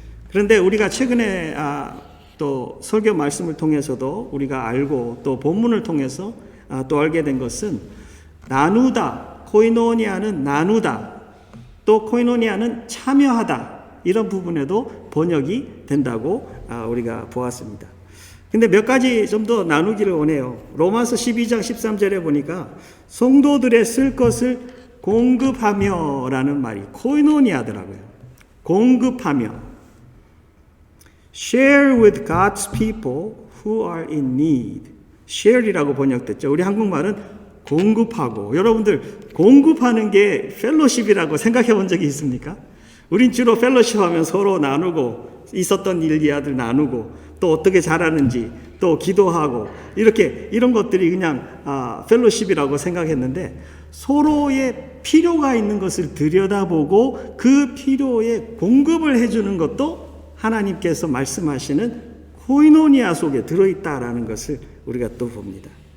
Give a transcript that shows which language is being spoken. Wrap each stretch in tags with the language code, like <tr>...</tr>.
<ko>그런데 우리가 최근에 또 설교 말씀을 통해서도 우리가 알고 또 본문을 통해서 또 알게 된 것은 나누다, 코이노니아는 나누다, 또 코이노니아는 참여하다 이런 부분에도 번역이 된다고 우리가 보았습니다. 근데 몇 가지 좀 더 나누기를 원해요. 로마서 12장 13절에 보니까 성도들의 쓸 것을 공급하며 라는 말이 코이노니아더라고요. 공급하며</ko> <en>Share with God's people who are in need.</en> <ko>share이라고 번역됐죠. 우리 한국말은 공급하고. 여러분들 공급하는 게 펠로십이라고 생각해 본 적이 있습니까? 우린 주로 펠로십 하면 서로 나누고 있었던 일 이야기들 나누고 또 어떻게 잘하는지 또 기도하고 이런 것들이 그냥 펠로십이라고 생각했는데 서로의 필요가 있는 것을 들여다보고 그 필요에 공급을 해주는 것도 하나님께서 말씀하시는 코이노니아 속에 들어있다라는 것을 우리가 또 봅니다.</ko>